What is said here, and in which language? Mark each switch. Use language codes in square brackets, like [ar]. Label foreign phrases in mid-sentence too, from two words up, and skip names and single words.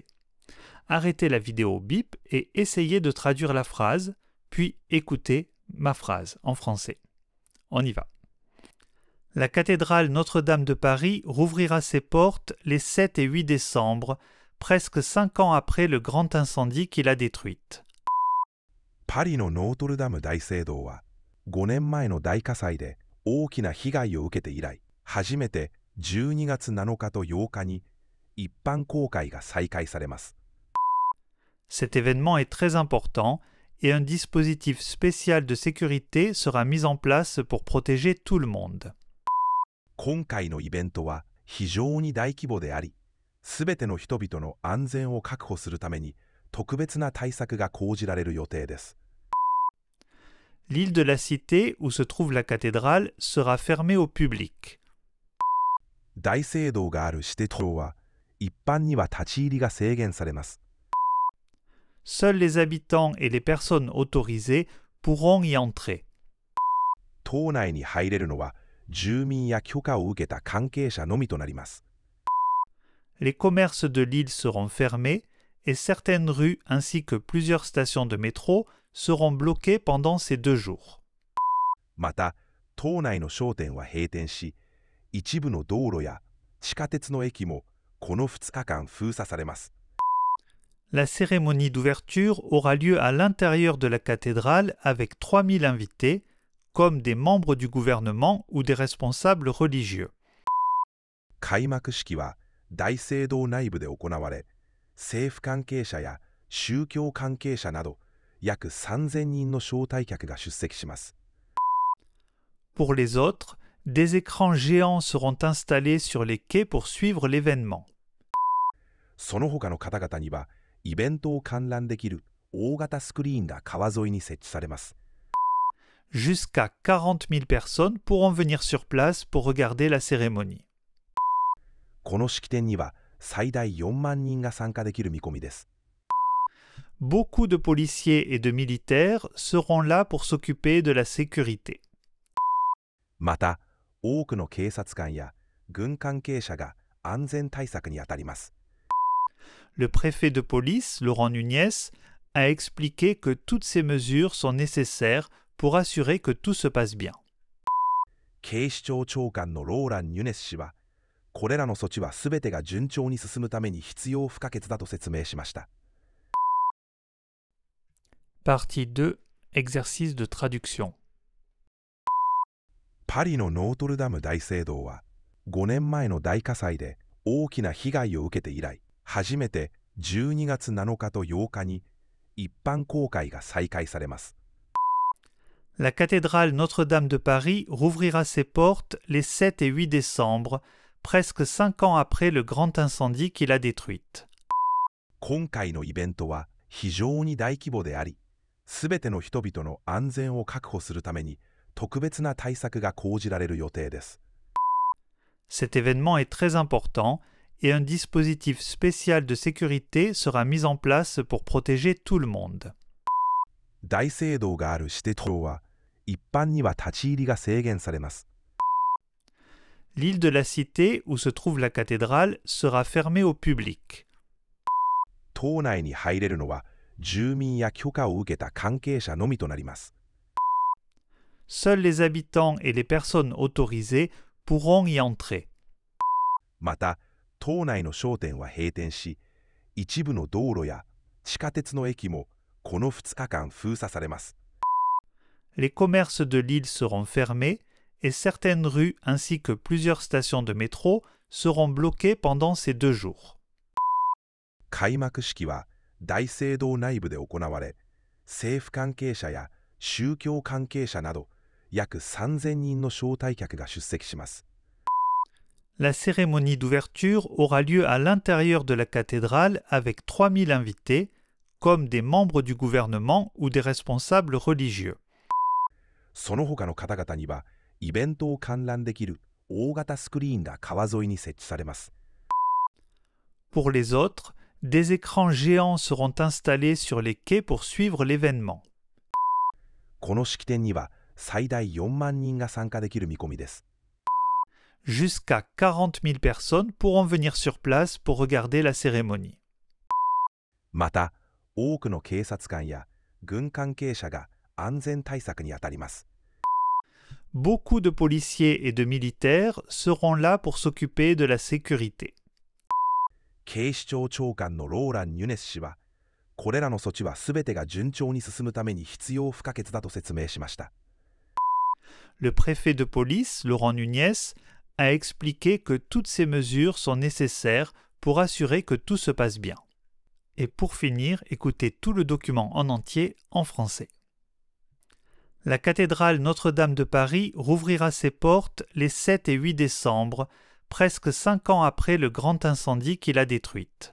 [fr] Arrêtez la vidéo au bip et essayez de traduire la phrase, puis écoutez ma phrase en français. On y va. La cathédrale Notre-Dame de Paris rouvrira ses portes les 7 et 8 décembre, presque 5 ans après le grand incendie qui l'a détruite. [ja] パリのノートルダム大聖堂は5年前の大火災で大きな被害を受けて以来、初めて12月7日と8日に一般公開が再開されます。 [fr] Cet événement est très important et un dispositif spécial de sécurité sera mis en place pour protéger tout le monde. [ja] 今回のイベントは非常に大規模であり、すべての人々の安全を確保するために特別な対策が講じられる予定です。 [fr] L'île de la Cité, où se trouve la cathédrale, sera fermée au public. [ja] 大聖堂がある指定棟は一般には立ち入りが制限されます。 [fr] Seuls les habitants et les personnes autorisées pourront y entrer. [ja] 島内に入れるのは住民や許可を受けた関係者のみとなります。 [fr] Les commerces de l'île seront fermés et certaines rues ainsi que plusieurs stations de métro seront bloquées pendant ces 2 jours. [ja] また、島内の商店は閉店し、一部の道路や地下鉄の駅もこの2日間封鎖されます。 [fr] La cérémonie d'ouverture aura lieu à l'intérieur de la cathédrale avec 3000 invités, comme des membres du gouvernement ou des responsables religieux. [ja] 開幕式は大聖堂内部で行われ、政府関係者や宗教関係者など約3000人の招待客が出席します。 [fr] Pour les autres, des écrans géants seront installés sur les quais pour suivre l'événement. [ja] その他の方々には、イベントを観覧できる大型スクリーンが川沿いに設置されます。 [fr] Jusqu'à 40 000 personnes pourront venir sur place pour regarder la cérémonie. [ja] この式典には最大4万人が参加できる見込みです。 [fr] Beaucoup de policiers et de militaires seront là pour s'occuper de la sécurité. [ja] また、多くの警察官や軍関係者が安全対策に当たります。 [fr] Le préfet de police, Laurent Nunez, a expliqué que toutes ces mesures sont nécessaires pour assurer que tout se passe bien. [ja] 警視庁長官のローラン・ニュネス氏は、これらの措置はすべてが順調に進むために必要不可欠だと説明しました。 [fr] Partie 2. Exercice de traduction. [ja] パリのノートルダム大聖堂は5年前の大火災で大きな被害を受けて以来、初めて12月7日と8日に一般公開が再開されます。 [fr] La cathédrale Notre-Dame de Paris rouvrira ses portes les 7 et 8 décembre, presque 5 ans après le grand incendie qui l'a détruite. [ja] 今回のイベントは非常に大規模であり、すべての人々の安全を確保するために特別な対策が講じられる予定です。 [fr] Cet événement est très important et un dispositif spécial de sécurité sera mis en place pour protéger tout le monde. [ja] 大聖堂がある指定棟は一般には立ち入りが制限されます。 [fr] L'île de la Cité, où se trouve la cathédrale, sera fermée au public. [ja] 島内に入れるのは住民や許可を受けた関係者のみとなります。 [fr] Seuls les habitants et les personnes autorisées pourront y entrer. [ja] また、島内の商店は閉店し、一部の道路や地下鉄の駅もこの2日間封鎖されます。 [fr] Les commerces de l'île seront fermés et certaines rues ainsi que plusieurs stations de métro seront bloquées pendant ces 2 jours. [ja] 開幕式は大聖堂内部で行われ、政府関係者や宗教関係者など約3000人の招待客が出席します。 [fr] La cérémonie d'ouverture aura lieu à l'intérieur de la cathédrale avec 3000 invités, comme des membres du gouvernement ou des responsables religieux. [ja] その他の方々には、イベントを観覧できる大型スクリーンが川沿いに設置されます。 [fr] Pour les autres, des écrans géants seront installés sur les quais pour suivre l'événement. [ja] この式典には最大4万人が参加できる見込みです。 [fr] Jusqu'à 40 000 personnes pourront venir sur place pour regarder la cérémonie. [ja] また、多くの警察官や軍関係者が安全対策に当たります。 [fr] Beaucoup de policiers et de militaires seront là pour s'occuper de la sécurité. [ja] 警視庁長官のローラン・ニュネス氏は、これらの措置はすべてが順調に進むために必要不可欠だと説明しました。 [fr] Le préfet de police, Laurent Nunez, a expliqué que toutes ces mesures sont nécessaires pour assurer que tout se passe bien. Et pour finir, écoutez tout le document en entier en français. La cathédrale Notre-Dame de Paris rouvrira ses portes les 7 et 8 décembre, presque 5 ans après le grand incendie qui l'a détruite.